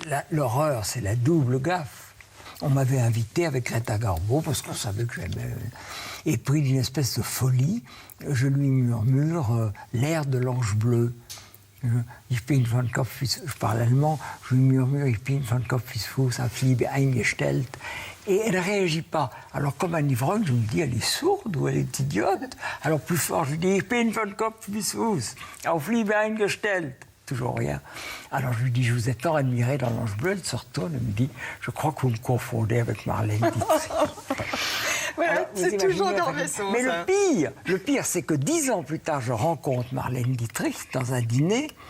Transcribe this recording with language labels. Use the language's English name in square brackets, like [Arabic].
[French] L'horreur, c'est la double gaffe. On m'avait invité avec Greta Garbo parce qu'on savait que j'aimais. Et pris d'une espèce de folie, je lui murmure l'air de l'ange bleu. [German] Ich bin von Kopf bis... [French] Je parle allemand, je lui murmure [German] Ich bin von Kopf bis Fuß auf Liebe eingestellt. [French] Et elle ne réagit pas. Alors, comme un ivrogne, je me dis, elle est sourde ou elle est idiote. Alors, plus fort, je lui dis [German] Ich bin von Kopf bis Fuß auf Liebe eingestellt. [French] Toujours rien. Alors je lui dis, je vous ai tant admiré dans l'ange bleu. Elle se retourne et me dit, je crois que vous me confondez avec Marlène Dietrich. Voilà, c'est toujours dans le vaisseau. Mais le pire, c'est que 10 ans plus tard, je rencontre Marlène Dietrich dans un dîner.